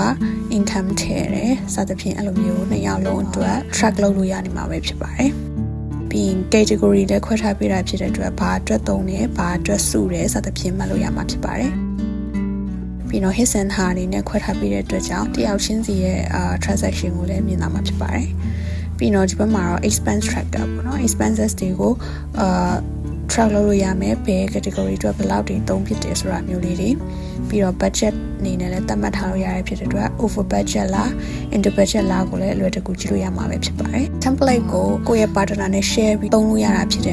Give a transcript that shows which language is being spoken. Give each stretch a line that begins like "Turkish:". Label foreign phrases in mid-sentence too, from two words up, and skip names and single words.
Burmese: income ထည့်တယ်စသဖြင့်အဲ့လိုမျိုးနှစ်ယောက်လုံးအတွက် track လုပ်လို့ရနေမှာပဲဖြစ်ပါတယ်ပြီးရင် category လည်းခွဲထားပေးတာဖြစ်တဲ့အတွက်ဘာအတွက်သုံးတယ်ဘာအတွက်စုတယ်စသဖြင့်မှတ်လို့ရမှာဖြစ်ပါတယ်ပြီးတော့
English: his and her
Burmese: အနေနဲ့ခွဲထားပေးတဲ့အတွက်ကြောင့်တယောက်ချင်းစီရဲ့transaction ကိုလည်းမြင်သာမှာဖြစ်ပါတယ်ပြီးတော့ဒီဘက်မှာတော့
English: expense tracker
Burmese: ပေါ့နော် expenses တွေကိုtrack လုပ်လို့ရမယ်ဘယ် category အတွက်ဘယ်လောက်တွေသုံးဖြစ်တယ်ဆိုတာမျိုးလေးတွေပြီးတော့ budget အနေနဲ့လည်းသတ်မှတ်ထားလို့ရတဲ့ဖြစ်တဲ့အတွက်
English: over budget
Burmese: လား
English: under budget
Burmese: လားကိုလည်းအလွယ်တကူကြည့်လို့ရမှာပဲဖြစ်ပါတယ် template ကိုကိုယ့်ရဲ့ partner နဲ့ share ပြီးသုံးလို့ရတာဖြစ်